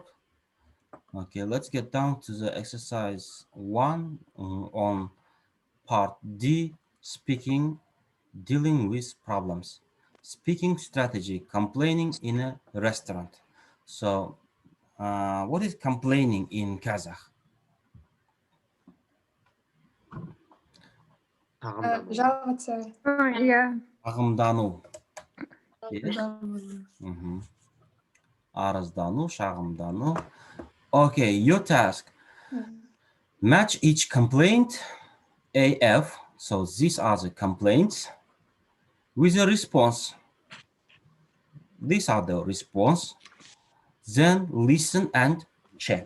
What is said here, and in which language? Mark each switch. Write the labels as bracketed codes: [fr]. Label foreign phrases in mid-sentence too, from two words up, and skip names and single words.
[en] Okay, let's get down to the exercise 1 on part D, speaking, dealing with problems. Speaking strategy, complaining in a restaurant. So what is complaining in Kazakh? [ru] Жаловаться. Yeah. [kk] Шағымдану. Yes. Арыздану, шағымдану. [en] Okay, your task. Match each complaint, AF, so these are the complaints, with a response. These are the response. Then listen and check.